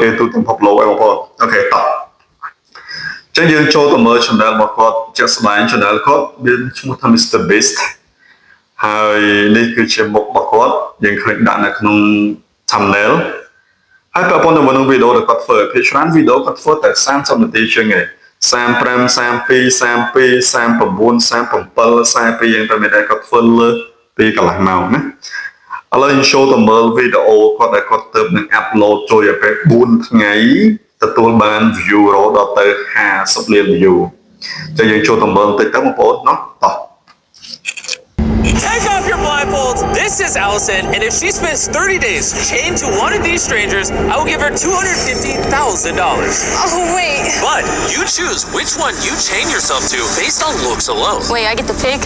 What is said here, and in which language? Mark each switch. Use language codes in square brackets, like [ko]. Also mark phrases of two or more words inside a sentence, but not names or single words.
[km] គេទូទាំងពិភពលោកឯងបងប្អូនអូខេតោះចឹងយើងចូលទៅមើល channel របស់គាត់ជាក់ស្ដែង channel គាត់មានឈ្មោះថា Mr Beast ហើយនេះគឺជាមុខរបស់គាត់យើងឃើញដាក់នៅក្នុង thumbnail ហើយប្រព័ន្ធជាមួយនឹងវីដេអូដែលគាត់ធ្វើភាគច្រើនវីដេអូគាត់ធ្វើតែ30នាទីជាងឯង35 32 32 39 37 42យ៉ាងទៅមានតែគាត់ធ្វើលើពីកន្លះម៉ោងណា ឥឡូវយើងចូលទៅមើលវីដេអូគាត់ដែលគាត់ទៅនឹង upload ចូលរយៈពេល4ថ្ងៃទទួលបាន view រហូតដល់ទៅ50លាន view ចឹងយើងចូលទៅមើលបន្តិចទៅបងប្អូនណោះតោះ [en] Take off your blindfolds. This is Allison, and if she spends 30 days chained to one of these strangers, I will give her $250,000. Oh, wait. But you choose which one you chain yourself to based on looks alone. Wait, I get to pick?